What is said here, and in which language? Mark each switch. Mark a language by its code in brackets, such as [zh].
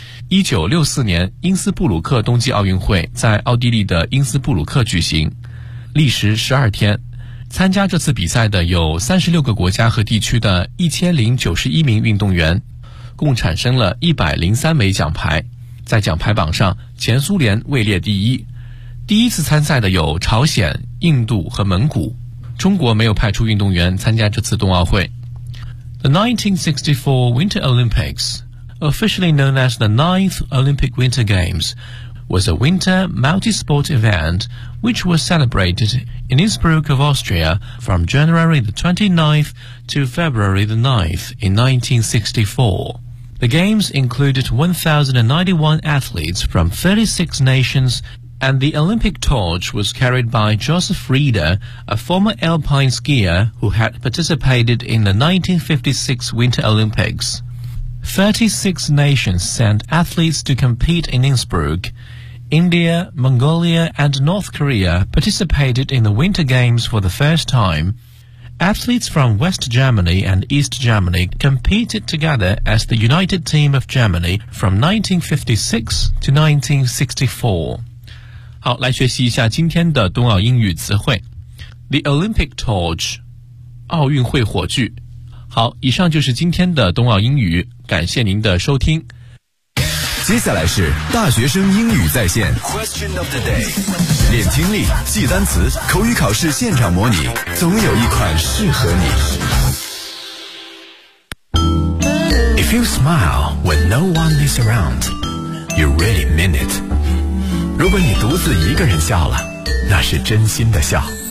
[zh] 1964年因斯布鲁克冬季奥运会在奥地利的因斯布鲁克举行，历时12天，参加这次比赛的有36个国家和地区的1091名运动员，共产生了103枚奖牌。在奖牌榜上，前苏联位列第一。第一次参赛的有朝鲜、印度和蒙古。中国没有派出运动员参加这次冬奥会。 [en] The 1964 Winter Olympics, officially known as the 9th Olympic Winter Games. Was a winter multi-sport event which was celebrated in Innsbruck of Austria from January the 29th to February the 9th in 1964. The games included 1,091 athletes from 36 nations and the Olympic torch was carried by Joseph Rieder, a former alpine skier who had participated in the 1956 Winter Olympics. 36 nations sent athletes to compete in Innsbruck. India, Mongolia, and North Korea participated in the Winter Games for the first time. Athletes from West Germany and East Germany competed together as the United Team of Germany from 1956 to 1964. [zh] 好，来学习一下今天的冬奥英语词汇。 The Olympic Torch, 奥运会火炬。好，以上就是今天的冬奥英语，感谢您的收听。接下来是大学生英语在线 Question of the day， 练听力，记单词，口语考试现场模拟，总有一款适合你。 [en] If you smile when no one is around, you really mean it. [zh] 如果你独自一个人笑了，那是真心的笑。